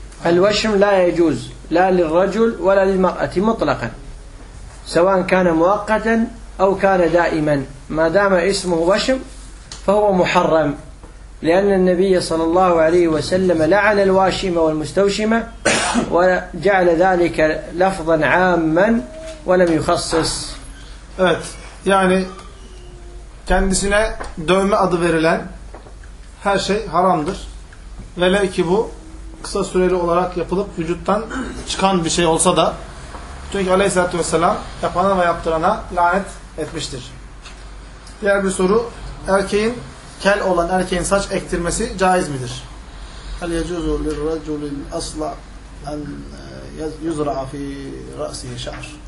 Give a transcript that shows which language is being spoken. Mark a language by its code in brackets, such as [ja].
[ar] الوشم لا يجوز لا للرجل ولا للمرأة مطلقا, سواء كان مؤقتا أو كان دائما, ما دام اسمه وشم فهو محرم, لأن النبي صلى الله عليه وسلم لعن الواشمة والمستوشمة وجعل ذلك لفظا عاما ولم يخصص. [tr] Evet, yani kendisine dövme adı verilen her şey haramdır. Velev ki bu kısa süreli olarak yapılıp vücuttan çıkan bir şey olsa da, çünkü aleyhissalatü vesselam yapana ve yaptırana lanet etmiştir. Diğer bir soru, erkeğin, kel olan erkeğin saç ektirmesi caiz midir? [ar] هل يجوز للرجل الأصلع أن يزرع في رأسه شعر؟